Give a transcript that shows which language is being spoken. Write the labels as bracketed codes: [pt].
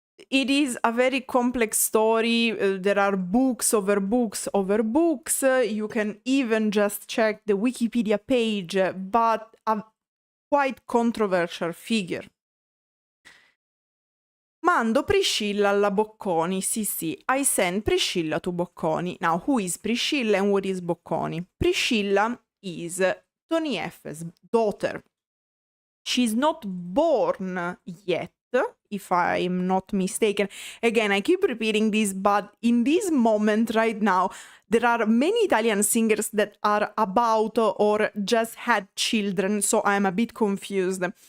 [en] It is a very complex story. There are books over books over books. You can even just check the Wikipedia page, but a quite controversial figure. [it] Mando Priscilla alla Bocconi. [en] Sì, I send Priscilla to Bocconi. Now, who is Priscilla and what is Bocconi? Priscilla is Tony Effe's daughter. She's not born yet, if I'm not mistaken. Again, I keep repeating this, but in this moment right now, there are many Italian singers that are about or just had children, so I'm a bit confused.